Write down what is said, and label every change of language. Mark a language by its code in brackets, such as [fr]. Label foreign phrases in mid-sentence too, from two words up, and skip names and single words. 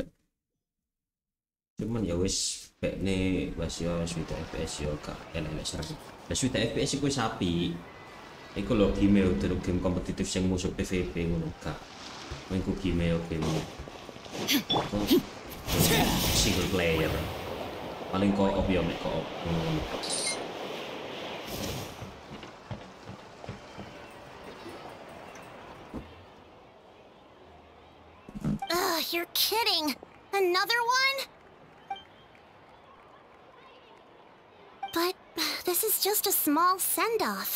[jv] Cuman ya wis bekne wis yo suite FPS yo gak elek-elek serem. Lah suite FPS iku sapi. Iku lho game game kompetitif sing musuh PVP ngono gak. Mengku game yo game. [en] Single player. [jv] Paling co-op yo mek co-op ngono. [en] Ugh, you're kidding. Another one? But this is just a small send-off.